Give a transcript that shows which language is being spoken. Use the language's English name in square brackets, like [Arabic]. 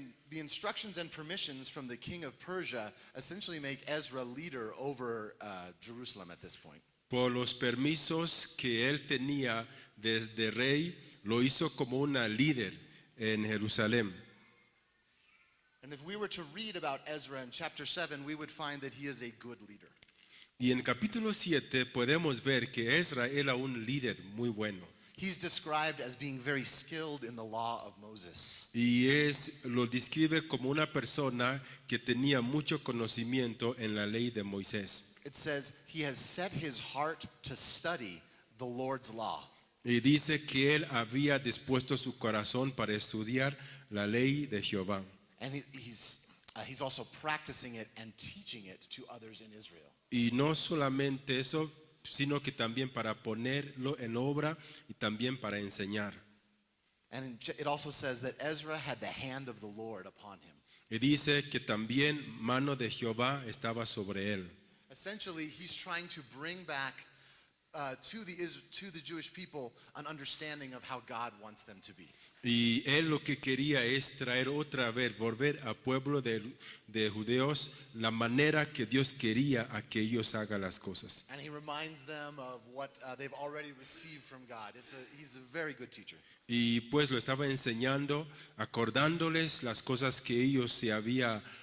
[English] The instructions and permissions from the king of Persia essentially make Ezra leader over Jerusalem at this point. [Spanish] Por los permisos que él tenía desde rey, lo hizo como una líder en Jerusalén. [English] And if we were to read about Ezra in chapter 7, we would find that he is a good leader. [Spanish] Y en capítulo 7 podemos ver que Ezra era un líder muy bueno. [English] He's described as being very skilled in the law of Moses. [Spanish] Y lo describe como una persona que tenía mucho conocimiento en la ley de Moisés. [English] It says he has set his heart to study the Lord's law. [Spanish] Y dice que él había dispuesto su corazón para estudiar la ley de Jehová. [English] And he's also practicing it and teaching it to others in Israel. [Spanish] Y no solamente eso, sino que también para ponerlo en obra y también para enseñar. [English] And it also says that Ezra had the hand of the Lord upon him. [Spanish] Y dice que también mano de Jehová estaba sobre él. [English] Essentially, he's trying to bring back to the Jewish people an understanding of how God wants them to be. [Spanish] Y él lo que quería es traer otra vez, volver al pueblo de judeos la manera que Dios quería a que ellos hagan las cosas. [English] And he reminds them of what they've already received from God. He's a very good teacher. [Spanish] Y pues lo estaba enseñando, acordándoles las cosas que ellos se había